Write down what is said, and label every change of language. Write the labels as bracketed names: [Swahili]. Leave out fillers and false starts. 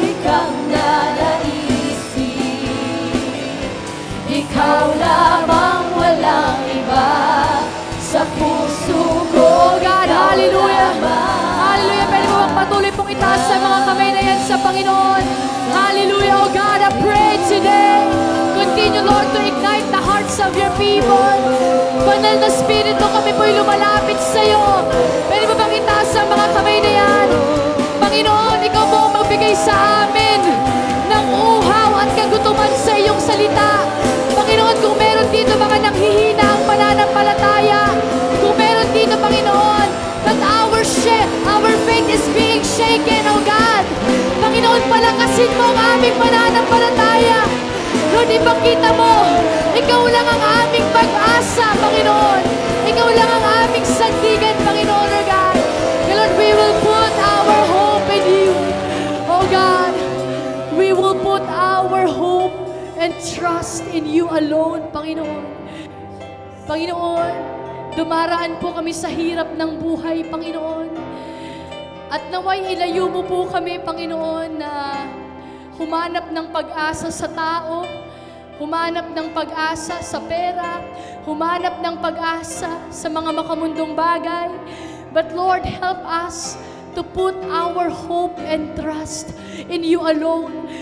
[Filipino] Kang nanaisin. Ikaw lamang, walang iba. Sa puso ko, [English] Oh God, hallelujah! Hallelujah! [Filipino] Pwede mo bang patuloy pong itaas sa mga kamay na yan sa Panginoon? [English] Hallelujah! Oh God, I pray today. Continue, Lord, to ignite the hearts of your people. [Filipino] Banal na Espiritu, kami po'y lumalapit sa iyo. Pwede mo bang itaas ang mga kamay na yan? Panginoon, Ikaw mo ang magbigay sa amin ng uhaw at kagutuman sa iyong salita. Panginoon, kung meron dito mga nanghihina ang pananampalataya, kung meron dito, Panginoon, [English] that our faith is being shaken, oh God. [Filipino] Panginoon, palakasin mo ang aming pananampalataya. Lord, ipakita mo, Ikaw lang ang aming pag-asa, Panginoon. Ikaw lang ang aming sandigan, Panginoon, oh God. [English] Lord, we will put our hope in you, oh God. We will put our hope and trust in you alone, [Filipino] Panginoon. Panginoon, dumaraan po kami sa hirap ng buhay, Panginoon. At naway ilayo mo po kami, Panginoon, na humanap ng pag-asa sa tao, humanap ng pag-asa sa pera, humanap ng pag-asa sa mga makamundong bagay. [English] But Lord, help us to put our hope and trust in you alone.